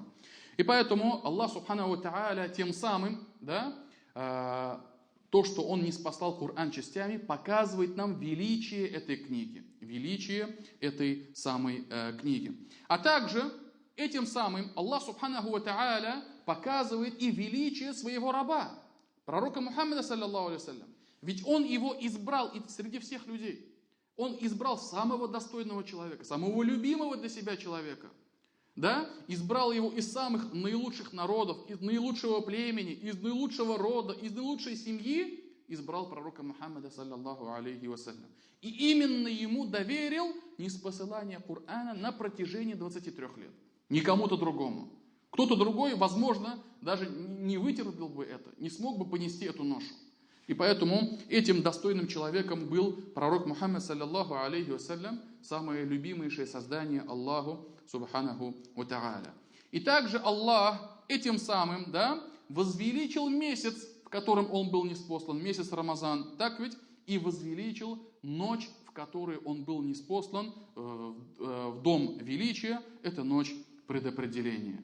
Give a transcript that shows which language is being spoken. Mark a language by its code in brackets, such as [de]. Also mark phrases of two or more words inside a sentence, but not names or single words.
[ru] И поэтому [ar] الله سبحانه تعالى [ru] тем самым, да, то, что Он не спасал Коран частями, показывает нам величие этой книги. Величие этой самой книги. А также этим самым [ar] الله سبحانه وتعالى [ru] показывает и величие своего раба, пророка Мухаммада, [ar] صلى الله عليه وسلم. [ru] Ведь Он его избрал среди всех людей. Он избрал самого достойного человека, самого любимого для себя человека. Да? Избрал его из самых наилучших народов, из наилучшего племени, из наилучшего рода, из наилучшей семьи, избрал пророка Мухаммада, [ar] صلى الله عليه وسلم. [ru] И именно ему доверил ниспосылание Корана на протяжении 23 лет. Не кому-то другому. Кто-то другой, возможно, даже не вытерпел бы это, не смог бы понести эту ношу. И поэтому этим достойным человеком был пророк Мухаммад, [ar] صلى الله عليه وسلم, [ru] самое любимейшее создание [ar] الله سبحانه وتعالى. [ru] И также Аллах этим самым, да, возвеличил месяц, в котором он был ниспослан, месяц Рамазан, так ведь, и возвеличил ночь, в которой он был ниспослан в дом величия, это ночь предопределения.